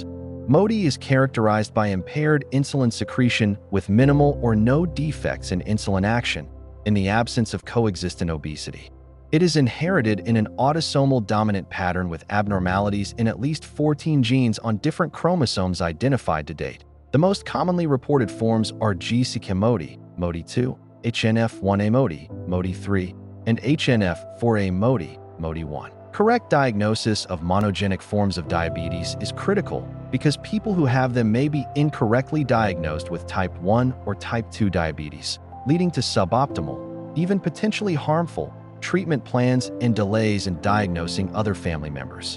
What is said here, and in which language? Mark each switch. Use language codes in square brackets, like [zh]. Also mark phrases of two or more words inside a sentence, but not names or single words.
[en] MODY is characterized by impaired insulin secretion with minimal or no defects in insulin action in the absence of coexistent obesity. It is inherited in an autosomal dominant pattern with abnormalities in at least 14 genes on different chromosomes identified to date. The most commonly reported forms are GCK MODY, MODY2, HNF1A MODY, MODY3, and HNF4A MODY, MODY1. Correct diagnosis of monogenic forms of diabetes is critical because people who have them may be incorrectly diagnosed with type 1 or type 2 diabetes, leading to suboptimal, even potentially harmful, treatment plans and delays in diagnosing other family members.